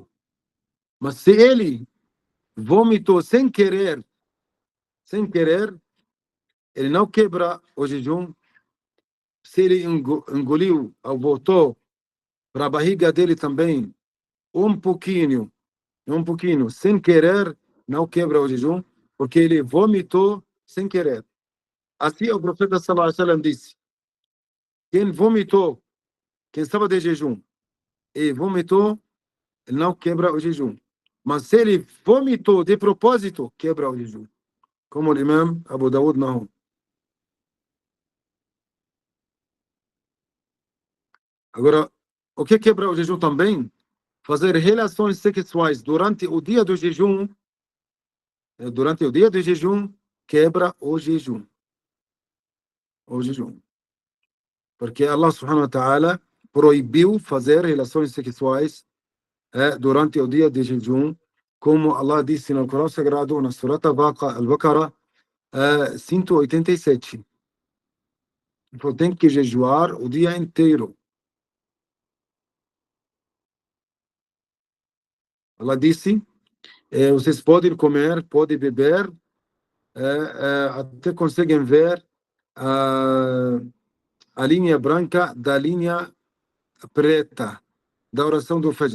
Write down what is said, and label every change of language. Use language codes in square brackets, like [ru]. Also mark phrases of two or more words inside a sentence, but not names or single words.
[pt] Mas se ele vomitou sem querer, ele não quebra o jejum. Se ele engoliu ou voltou para a barriga dele também um pouquinho, sem querer, não quebra o jejum, porque ele vomitou sem querer. Assim o profeta [ar] صلى الله عليه وسلم [pt] disse: quem vomitou, quem estava de jejum e vomitou, não quebra o jejum. Mas se ele vomitou de propósito, quebra o jejum. Como o imam Abu Dawud Nahum. Agora, o que quebra o jejum também? Fazer relações sexuais durante o dia do jejum, quebra o jejum. Porque Allah [ar] سبحانه وتعالى [pt] proibiu fazer relações sexuais durante o dia de jejum, como Allah disse no Corão Sagrado, na Surat Al-Baqarah 187. Então tem que jejuar o dia inteiro. Allah disse, vocês podem comer, podem beber, até conseguem ver a linha branca da linha preta da oração do Fajr.